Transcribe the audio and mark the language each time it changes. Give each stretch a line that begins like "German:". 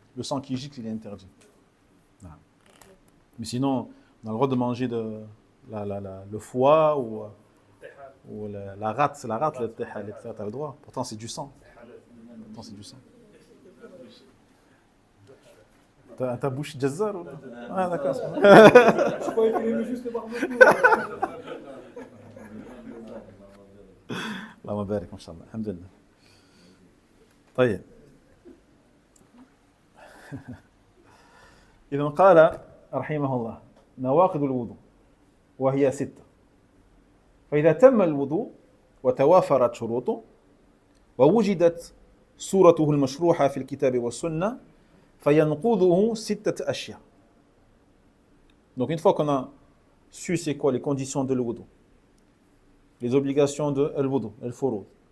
French: Le sang qui gicle, il est interdit. Voilà. Mais sinon, on a le droit de manger le foie ou la rate, le tehal, etc. Tu as le droit. Pourtant, c'est du sang. Pourtant, c'est du sang. Ta bouche jazzar ou là? Ah, d'accord. Je croyais qu'il aimait juste le barbecue.
Arabic: اللهم بارك ما شاء الله الحمد لله. طيب. إذا قال رحمه الله نواقض الوضوء وهي 6. فإذا تم الوضوء وتوافرت شروطه ووجدت صورته المشروحة في الكتاب والسنة فينقضه 6 أشياء.
French: Donc une fois qu'on a su c'est quoi les conditions de l'wudu, les obligations de al-wudu, al-furud.